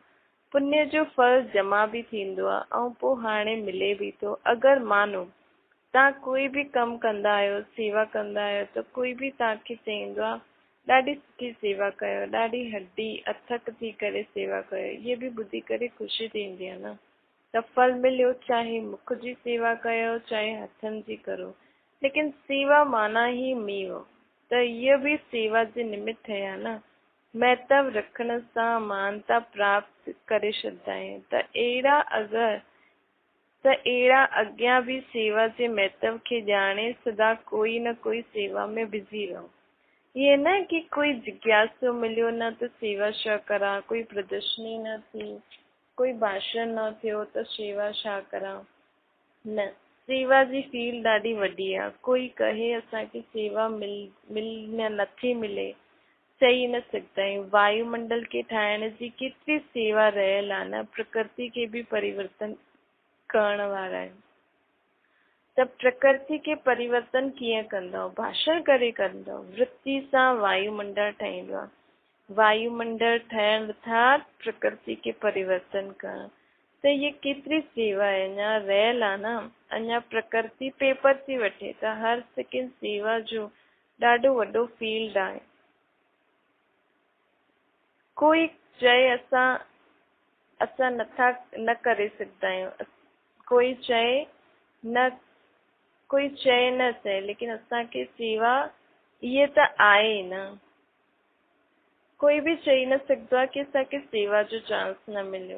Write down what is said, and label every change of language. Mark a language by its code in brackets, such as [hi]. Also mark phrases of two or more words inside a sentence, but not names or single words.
[sd] पुण्य जो फल जमा भी थींदो आहे ऐं पोइ हाणे मिले भी थो। अगर मानो तव्हां कोई भी कमु कंदा आहियो, सेवा कंदा आहियो त कोई भी तव्हांखे चईंदो आहे ॾाढी सुठी सेवा कयो, ॾाढी हड्डी अथक थी करे सेवा कयो, इहे भी ॿुधी करे ख़ुशी थींदी आहे न। त फल मिलियो, चाहे मुख जी सेवा कयो चाहे हथनि जी करो, लेकिन सेवा माना ही मेव। त इहा भी सेवा जे निमित्त ठहिया न। महत्व रखण सां मानता प्राप्त करे छॾंदा आहियूं। त अहिड़ा अॻियां भी सेवा जे महत्व खे ॼाणे सदा कोई न कोई सेवा में बिज़ी रहो। ये न कि कोई जिज्ञासु मिलियो न त सेवा छा करा, कोई प्रदर्शनी न थी, कोई भाषण न थियो त सेवा छा करा। न, सेवा जी फील्ड ॾाढी वॾी आहे। कोई कहे असांखे सेवा नथी मिले, चई न सघंदा आहियूं। वायुमंडल के ठाहिण जी केतिरी सेवा रहियल आहे न। प्रकृति के भी परिवर्तन करण वारा आहिनि। त प्रकृति के परिवर्तन कीअं कंदव, भाषण करे कंदव। वृत्ति सां वायुमंडल ठहींदो आहे। वायुमंडल ठहिण अर्थात प्रकृति के परिवर्तन करण। त ये केतिरी सेवा आहे, अञा रहियल आहे न। अञा प्रकृति पेपर थी वठे त हर सेकेंड सेवा जो ॾाढो वॾो फील्ड आहे। कोई चए असां न करे सघंदा आहियूं, कोई चए न चए, लेकिन असांखे सेवा इहे त आहे न, कोई बि चई न सघंदो आहे की असांखे सेवा जो चांस न मिलियो।